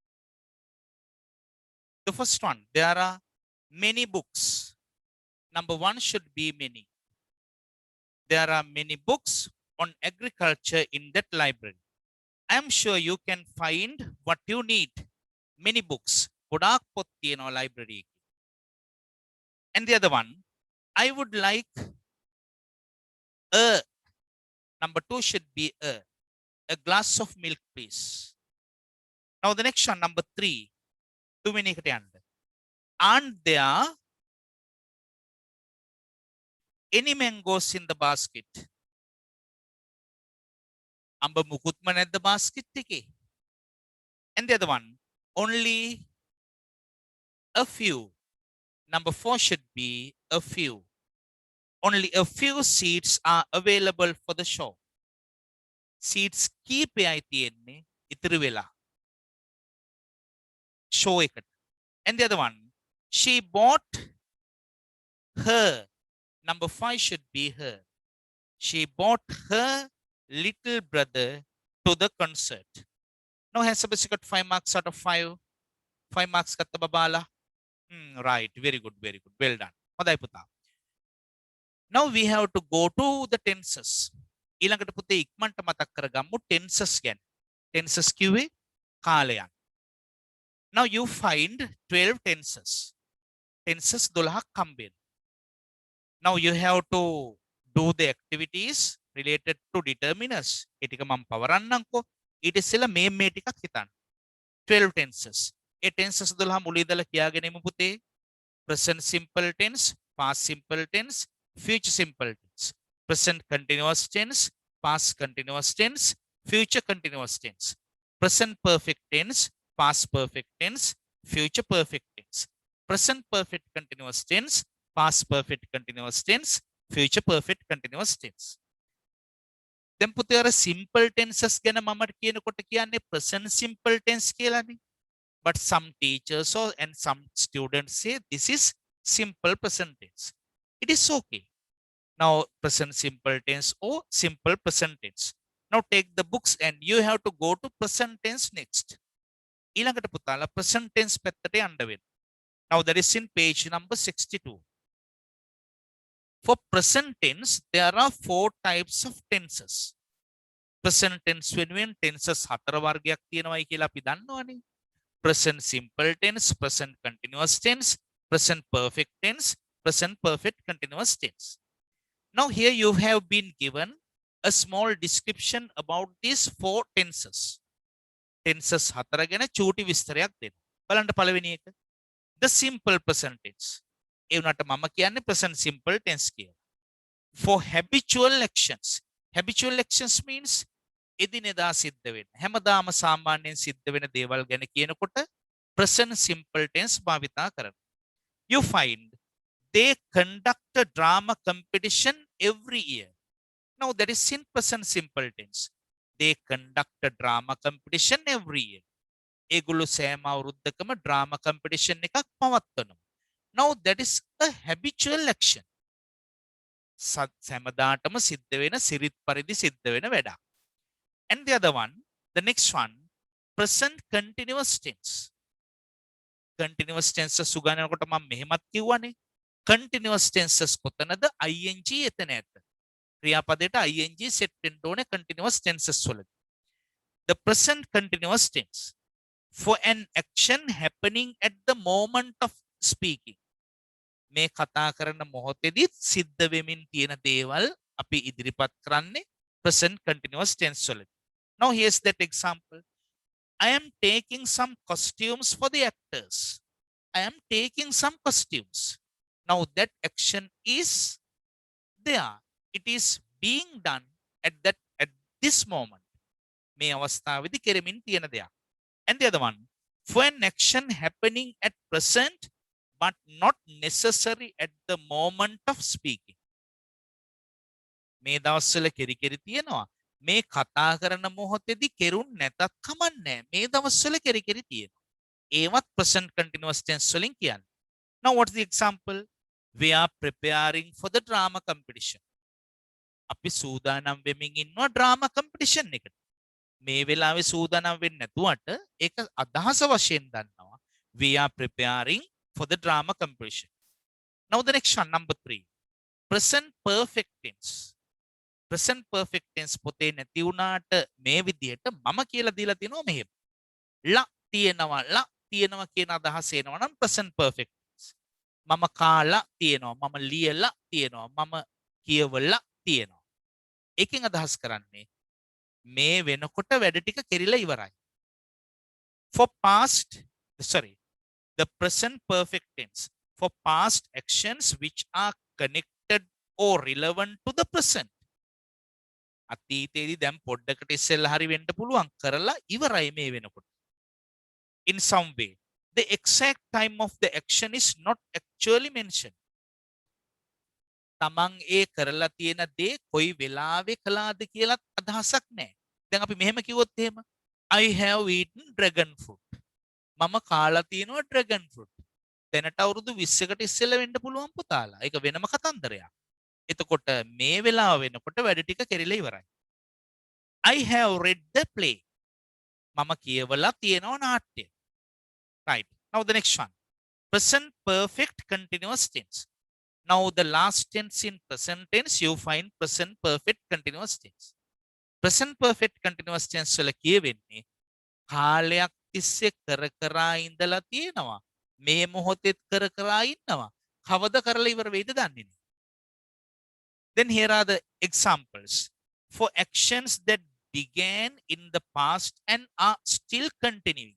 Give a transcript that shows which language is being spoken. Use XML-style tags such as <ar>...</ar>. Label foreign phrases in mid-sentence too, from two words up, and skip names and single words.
<en>The first one. There are many books. Number one should be many. There are many books on agriculture in that library. I am sure you can find what you need. Many books.</en> <si>ගොඩාක් පොත් තියෙනවා library එකේ.</si> <en>And the other one, I would like a, number two should be a glass of milk, please. Now the next one, number three,</en> <si>තුන්වෙනි එකට යන්න.</si> <en>Aren't there any mangoes in the basket?</en> <si>අඹ මුකුත්ම නැද්ද basket එකේ?</si> <en>And the other one, only a few. Number four should be a few. Only a few seats are available for the show.</en> <si>Seats කීපයයි තියෙන්නේ ඉතුරු වෙලා. Show එකට.</si> <en>And the other one, she bought her. Number five should be her. She bought her little brother to the concert. Now has Sebastian got 5 marks out of 5?</en> <si>5 marks ගත්ත බබාලා.</si> <en>Right. Very good. Very good. Well done.</en> <si>හොඳයි පුතා.</si> <en>Now we have to go to the tenses.</en> <si>ඊළඟට පුතේ ඉක්මනට මතක් කරගමු tenses ගැන. Tenses කිව්වේ කාලයන්.</si> <en>Now you find 12 tenses.</en> <si>Tenses 12ක් හම්බෙනවා.</si> <en>Now you have to do the activities related to determiners.</en> <si>ඒ ටික මම පවරන්නම්කෝ. ඊට ඉස්සෙල්ලා මේ ටිකක් හිතන්න. 12 tenses. ඒ tenses 12 මුල ඉඳලා කියාගෙන ඉමු පුතේ.</si> <en>Present simple tense, past simple tense, future simple tense, present continuous tense, past continuous tense, future continuous tense, present perfect tense, past perfect tense, future perfect tense, present perfect continuous tense, past perfect continuous tense, future perfect continuous tense.</en> <si>දැන් පුතේ අර</si> <en>simple tenses</en> <si>ගැන මම කියනකොට කියන්නේ</si> <en>present simple tense</en> <si>කියලානේ.</si> <en>But some teachers and some students say this is simple present tense. It is okay. Now present simple tense or simple present tense. Now take the books and you have to go to present tense next.</en> <si>ඊළඟට පුතාලා</si> <en>present tense</en> <si>පැත්තට යන්න වෙනවා.</si> <en>Now that is in page number 62. For present tense, there are 4 types of tenses. Present tense</en> <si>වෙනුවෙන් tenses 4 වර්ගයක් තියෙනවායි කියලා අපි දන්නවනේ.</si> <en>Present simple tense, present continuous tense, present perfect tense, present perfect continuous tense. Now here you have been given a small description about these 4 tenses.</en> <si>Tenses 4 ගැන චූටි විස්තරයක් දෙන්න. බලන්න පළවෙනි එක.</si> <en>The simple present tense.</en> <si>ඒ උනට මම කියන්නේ</si> <en>present simple tense</en> <si>කියලා.</si> <en>For habitual actions. Habitual actions means</en> <si>එදිනෙදා සිද්ධ වෙන. හැමදාම සාමාන්‍යයෙන් සිද්ධ වෙන දේවල් ගැන කියනකොට</si> <en>present simple tense</en> <si>භාවිතා කරනවා.</si> <en>You find they conduct a drama competition every year. Now that is in present simple tense. They conduct a drama competition every year.</en> <si>ඒගොල්ලෝ සෑම අවුරුද්දකම</si> <en>drama competition</en> <si>එකක් පවත්වනවා.</si> <en>Now that is a habitual action.</en> <si>හැමදාටම සිද්ධ වෙන සිරිත් පරිදි සිද්ධ වෙන වැඩක්.</si> <en>And the other one, the next one, present continuous tense. Continuous tenses</en> <si>සුගන්නනකොට මම මෙහෙමත් කිව්වනේ.</si> <en>Continuous tenses</en> <si>කොතනද? ing එතන ඇත. ක්‍රියාපදයට ing set වෙන්න ඕනේ</si> <en>continuous tenses</en> <si>වලදී.</si> <en>The present continuous tense for an action happening at the moment of speaking.</en> <si>මේ කතා කරන මොහොතේදී සිද්ධ වෙමින් තියෙන දේවල් අපි ඉදිරිපත් කරන්නේ</si> <en>present continuous tense</en> <si>වලදී.</si> <en>Now here's that example. I am taking some costumes for the actors. I am taking some costumes. Now that action is there. It is being done at this moment.</en> <si>මේ අවස්ථාවේදී කෙරෙමින් තියෙන දෙයක්.</si> <en>And the other one, for an action happening at present but not necessary at the moment of speaking.</en> <si>මේ දවස්වල කෙරි කෙරි තියෙනවා. මේ කතා කරන මොහොතේදී කෙරුන් නැතත් කමන්නේ. මේ දවස්වල කෙරි කෙරි තියෙනවා. ඒවත්</si> <en>present continuous tense</en> <si>වලින් කියන්නේ.</si> <en>Now what's the example? We are preparing for the drama competition.</en> <si>අපි සූදානම් වෙමින් ඉන්නවා</si> <en>drama competition</en> <si>එකට. මේ වෙලාවේ සූදානම් වෙන්නේ නැතුවට ඒක අදහස වශයෙන් දන්නවා.</si> <en>We are preparing for the drama competition. Now the next one, number 3. Present perfect tense. Present perfect tense</en> <si>පොතේ නැති වුණාට මේ විදිහට මම කියලා දීලා තිනවා මෙහෙම. ලා තියෙනවා කියන අදහස එනවා නම්</si> <en>present perfect tense.</en> <si>මම කාලා තියෙනවා, මම ලියලා තියෙනවා, මම කියවලා තියෙනවා. ඒකෙන් අදහස් කරන්නේ මේ වෙනකොට වැඩ ටික කෙරිලා ඉවරයි.</si> <en>For past, sorry, the present perfect tense for past actions which are connected or relevant to the present.</en> <si>අතීතයේදී දැන් පොඩ්ඩකට ඉස්සෙල්ලා හරි වෙන්න පුළුවන් කරලා ඉවරයි මේ වෙනකොට.</si> <en>In some way, the exact time of the action is not actually mentioned.</en> <si>තමන් ඒ කරලා තියෙන දේ කොයි වෙලාවෙ කළාද කියලාත් අදහසක් නැහැ. දැන් අපි මෙහෙම කිව්වොත් එහෙම</si> <en>I have eaten dragon fruit.</en> <si>මම කාලා තියෙනවා</si> <en>dragon fruit.</en> <si>දැනට අවුරුදු 20කට ඉස්සෙල්ලා වෙන්න පුළුවන් පුතාලා. ඒක වෙනම කතන්දරයක්. එතකොට මේ වෙලාව වෙනකොට වැඩ ටික කෙරිලා ඉවරයි.</si> <en>I have read the play.</en> <si>මම කියවලා තියෙනවා නාට්‍ය.</si> <en>Right. Now the next one. Present perfect continuous tense. Now the last tense in present tense you find present perfect continuous tense. Present perfect continuous tense</en> <si>වල කියවෙන්නේ කාලයක් තිස්සේ කර කරා ඉඳලා තියෙනවා. මේ මොහොතෙත් කර කරා ඉන්නවා. කවද කරලා ඉවර වෙයිද දන්නේ නැහැ.</si> <en>Then here are the examples for actions that began in the past and are still continuing.</en>